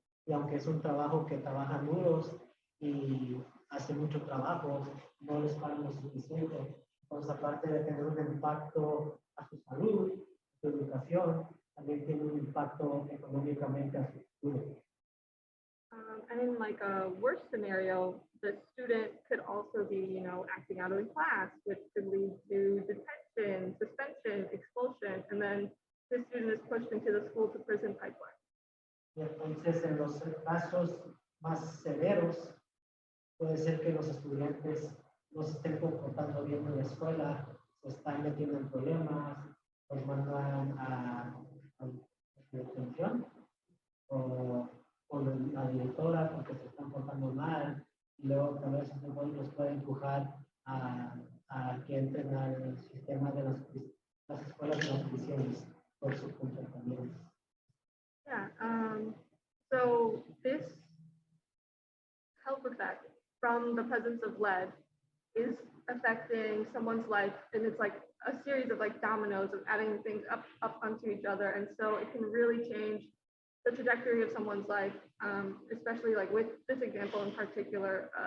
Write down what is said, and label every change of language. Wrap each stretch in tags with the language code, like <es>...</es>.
<es>Y aunque es un trabajo que trabajan duros y hace mucho trabajo, no les pagan lo suficiente. Entonces, aparte de tener un impacto a su salud, a su educación, también tiene un impacto económicamente a su futuro.</es> <en>And in like a worse scenario, the student could also be, you know, acting out of the class, which could lead to detention, suspension, expulsion, and then the student is pushed into the school to prison pipeline.</en> <es>Y entonces, en los casos más severos, puede ser que los estudiantes no se estén comportando bien en la escuela, se están metiendo en problemas, los mandan a detención o la directora porque se están portando mal, y luego tal vez los puede empujar a que entren al sistema de las escuelas de las prisiones por su comportamiento.</es> <en>Yeah. So this health effect from the presence of lead is affecting someone's life, and it's like a series of like dominoes of adding things up onto each other, and so it can really change the trajectory of someone's life, especially like with this example in particular.</en>